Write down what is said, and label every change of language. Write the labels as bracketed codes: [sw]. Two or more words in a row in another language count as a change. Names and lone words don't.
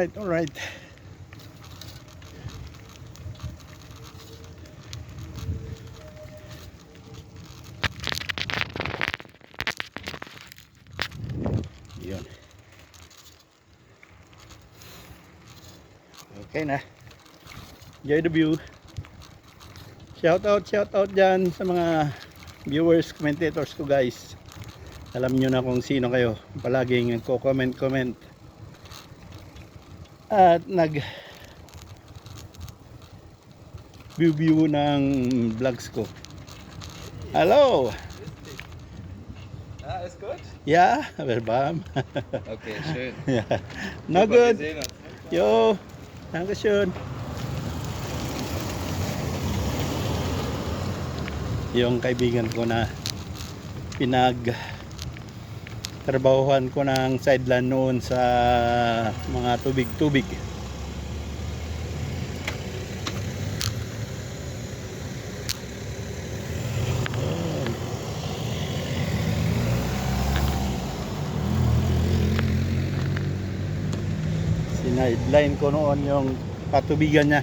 [tl] Yun. Okay na. [en] Enjoy the view. Shout out [tl] dyan sa mga [en] viewers, commentators ko guys. [tl] Alam nyo na kung sino kayo. Palaging nagko-comment. At nag-view ng vlogs ko. [en] Hello! [de] Ist gut? [en] Ja, we're warm. [de] Okay, schön. Ja. Na Wir gut. sehen uns. Jo, Dankeschön. [tl] Yung kaibigan ko na trabahuhan ko ng sideline noon sa mga tubig. Sideline ko noon yung patubigan niya.